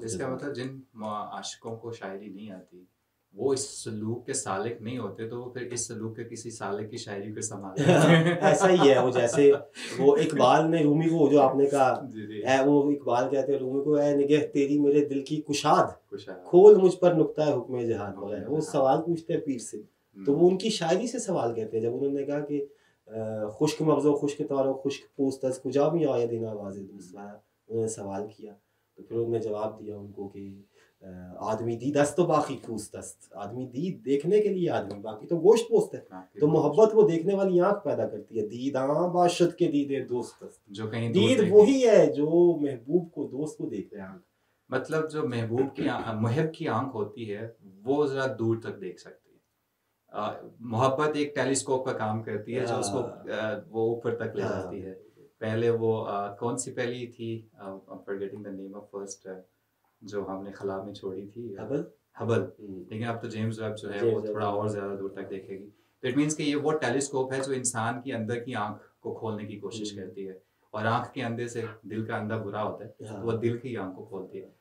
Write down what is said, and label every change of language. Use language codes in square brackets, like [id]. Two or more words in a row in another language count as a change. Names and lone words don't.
[ur] اس کا مطلب جن عاشقوں کو شاعری نہیں آتی، وہ اس سلوک کے سالک نہیں ہوتے، تو وہ پھر اس سلوک کے کسی سالک کی شاعری کو سنبھالتے ہیں. ایسا ہی ہے. وہ جیسے وہ اقبال نے رومی کو، جو آپ نے کہا، وہ اقبال کہتے ہیں رومی کو، اے نگہ تیری میرے دل کی کشاد، کھول مجھ پر نقطہ حکم جہاد وغیرہ. وہ سوال پوچھتے ہیں پیر سے، تو وہ ان کی شاعری سے سوال کہتے ہیں. جب انہوں نے کہا کہ [fa] خشک مغز و خشک تار و خشک پوست از کجا بھی آئے دن آواز دوست [ur] لایا، انہوں نے سوال کیا. تو پھر انہوں نے جواب دیا ان کو کہ [fa] آدمی دید است تو باقی پوست است. آدمی دید، [ur] دیکھنے کے لیے آدمی، باقی تو گوشت پوست ہے. تو محبت وہ دیکھنے والی آنکھ پیدا کرتی ہے. [fa] دید آں باشد کے دیدے دوست است. [ur] جو کہیں دید وہی ہے جو محبوب کو، دوست کو دیکھ رہے ہیں. مطلب جو محبوب کی محب کی آنکھ ہوتی ہے، وہ ذرا دور تک دیکھ سکتی ہے. محبت ایک ٹیلیسکوپ کا کام کرتی ہے جو اس کو وہ اوپر تک لے جاتی ہے. پہلے وہ کون سی پہلی تھی [en] forgetting the name of first [ur] جو ہم نے خلا میں چھوڑی تھی, ہبل. لیکن اب تو جیمز ویب جو ہے وہ تھوڑا اور زیادہ دور تک دیکھے گی. تو [en] it means [ur] کہ یہ وہ ٹیلیسکوپ ہے جو انسان کی اندر کی آنکھ کو کھولنے کی کوشش کرتی ہے, اور آنکھ کے اندر سے دل کا اندر برا ہوتا ہے تو وہ دل کی آنکھ کو کھولتی ہے.